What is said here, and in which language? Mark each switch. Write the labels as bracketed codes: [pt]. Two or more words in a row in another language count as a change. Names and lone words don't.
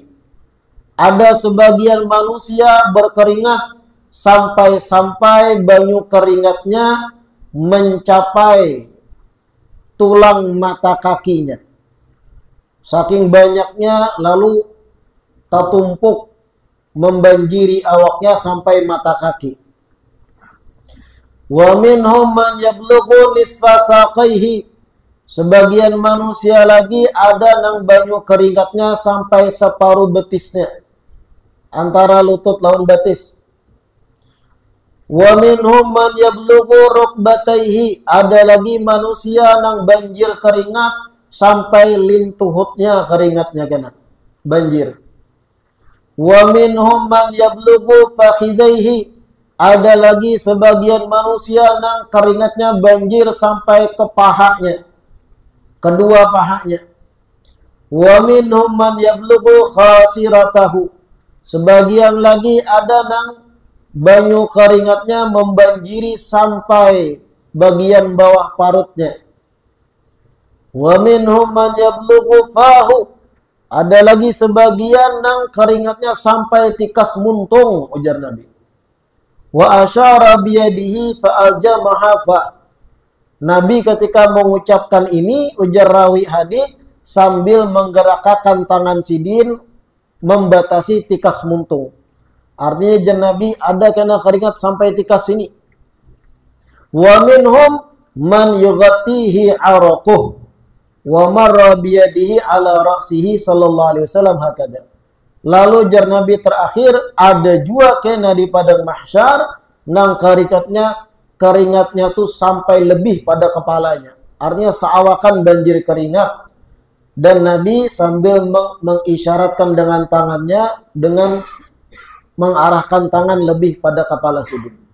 [bjn] Ada sebagian manusia berkeringat sampai-sampai banyu keringatnya mencapai tulang mata kakinya. Saking banyaknya lalu tertumpuk membanjiri awaknya sampai mata kaki. [ar] ومنهم من يبلغ نصف ساقيه. [bjn] Sebagian manusia lagi ada yang banyu keringatnya sampai separuh betisnya, antara lutut lawan betis. [ar] ومنهم من يبلغ ركبتيه. [bjn] Ada lagi manusia yang banjir keringat sampai lintuhutnya keringatnya kena banjir. [ar] ومنهم من يبلغ فخذيه. [bjn] Ada lagi sebagian manusia yang keringatnya banjir sampai ke pahanya, kedua pahanya. [ar] ومنهم من يبلغ خاصرته. [bjn] Sebagian lagi ada yang banyu keringatnya membanjiri sampai bagian bawah parutnya. [ar] ومنهم من يبلغ فاه. [bjn] Ada lagi sebagian yang keringatnya sampai tikas muntung, ujar Nabi. [ar] وأشار بيده فألجمها فاه. [bjn] Nabi ketika mengucapkan ini, ujar rawi hadis, sambil menggerakkan tangan sidin membatasi tikas muntung. Artinya jan Nabi ada kena keringat sampai tikas sini. [ar] ومنهم من يغطيه عرقه ومر بيده على رأسه صلى الله عليه وسلم هكذا. [bjn] Lalu jar Nabi terakhir, ada juga kena di padang mahsyar nang keringatnya tuh sampai lebih pada kepalanya. Artinya seawakan banjir keringat. Dan Nabi sambil mengisyaratkan dengan tangannya dengan mengarahkan tangan lebih pada kepala sudut.